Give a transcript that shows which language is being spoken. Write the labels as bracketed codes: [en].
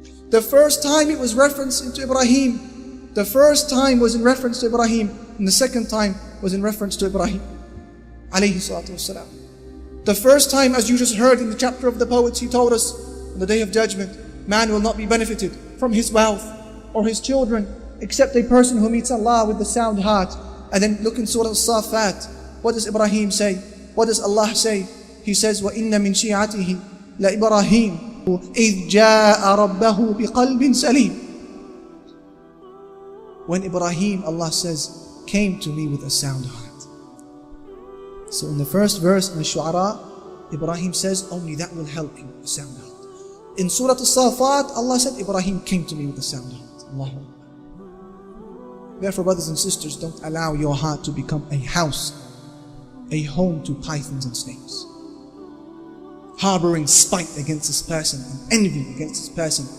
[en] The first time it was referenced into Ibrahim. The first time was in reference to Ibrahim, and the second time was in reference to Ibrahim alayhi salatu wassalam. The first time, as you just heard in the chapter of the poets, he told us, on the day of judgment, man will not be benefited from his wealth or his children except a person who meets Allah with the sound heart. And then look in Surah Al-Safat. What does Ibrahim say? What does Allah say? He says, [ar] وَإِنَّ مِن شِيعَتِهِ لَإِبْرَاهِيمَ إِذْ جَاءَ رَبَّهُ بِقَلْبٍ سَلِيمٍ. [en] When Ibrahim, Allah says, came to me with a sound heart. So in the first verse in the Shu'ara, Ibrahim says, only that will help you, a sound heart. In Surah Al-Safat, Allah said, Ibrahim came to me with a sound heart. Allahu Akbar. Therefore, brothers and sisters, don't allow your heart to become a house, a home to pythons and snakes, harboring spite against this person and envy against this person.